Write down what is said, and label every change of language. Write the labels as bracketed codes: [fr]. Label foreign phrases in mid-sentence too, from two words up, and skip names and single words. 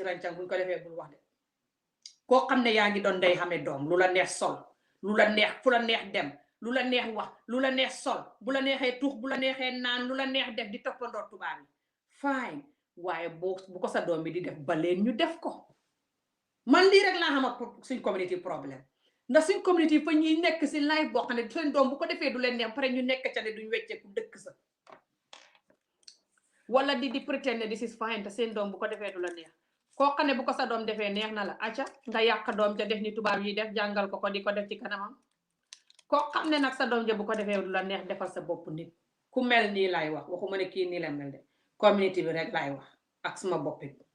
[wo] ràncang buñ ko defee bul wax de koo xam ne yaa ngi doon day xamee doom lu la neex sol lu la neex fu la neex dem lu la neex wax lu la neex sol bu la neexee tuux bu la neexee naan lu la neex def di toppandoo tubaab yi fine waaye bu ko sa doom bi di def ba leen ñu def ko man lii rek laa xam ak suñ community problème ndax suñ community fa ñuy nekk si live boo xam ne seen doom bu ko defee du leen neex pare ñu nekk ca ne duñ wecceeku dëkk sa wala di pretend ne [en] this is fine [wo] te seen doom bu ko defee du la neex koo xam ne bu ko sa doom defee neex na la acca nga yàq doom ja def ni tubaab yi def jàngal ko di ko def ci kanamam koo xam ne nag sa doom ja bu ko defee du la neex defal sa bopp nit ku mel nii lay wax waxuma ne kii nii la mel de community bi rek lay wax ak suma boppi